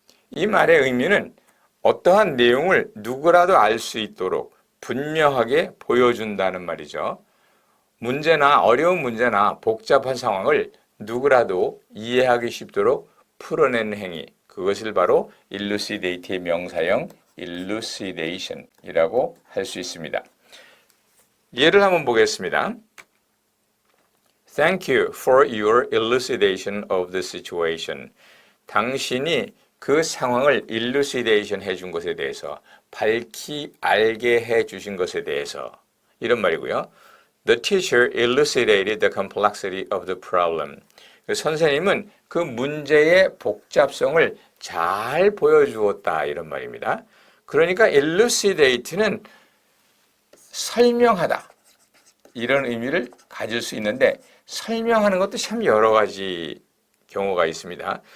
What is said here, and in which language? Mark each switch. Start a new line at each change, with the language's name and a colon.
Korean: 이 말의 의미는 어떠한 내용을 누구라도 알 수 있도록 분명하게 보여준다는 말이죠. 문제나 어려운 문제나 복잡한 상황을 누구라도 이해하기 쉽도록 풀어내는 행위, 그것을 바로 elucidate의 명사형 elucidation이라고 할 수 있습니다. 예를 한번 보겠습니다.
English: Thank you for your elucidation of the situation.
Korean: 당신이 그 상황을 elucidation 해준 것에 대해서, 밝히 알게 해주신 것에 대해서 이런 말이고요.
English: The teacher elucidated the complexity of the problem.
Korean: 선생님은 그 문제의 복잡성을 잘 보여주었다 이런 말입니다. 그러니까 elucidate는 설명하다 이런 의미를 가질 수 있는데 설명하는 것도 참 여러 가지 경우가 있습니다.